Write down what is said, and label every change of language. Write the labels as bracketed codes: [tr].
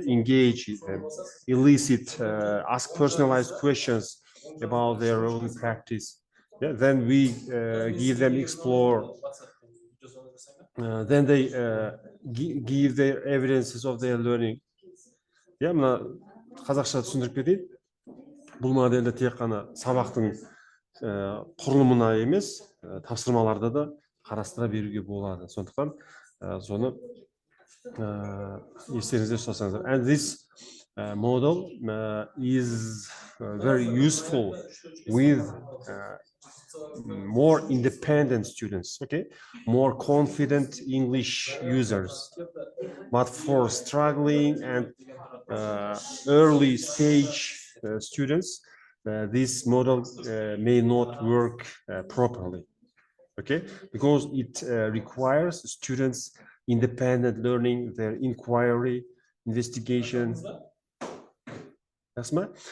[en] Engage them, elicit, ask personalized questions about their own practice. Yeah? Then we give them explore. Then they give their evidences of their learning. [kk] Yeah, мына қазақша түсіндіріп кетейін. Бұл модельде тек қана сабақтың құрылымына емес, тапсырмаларда да қарастыра беруге болады. Сондықтан соны естеріңізде ұстасаңыздар. [en] And this model is very useful with more independent students, okay, more confident English users. But for struggling and early stage students, this model may not work properly, okay, because it requires students independent learning, their inquiry, investigation. Asma.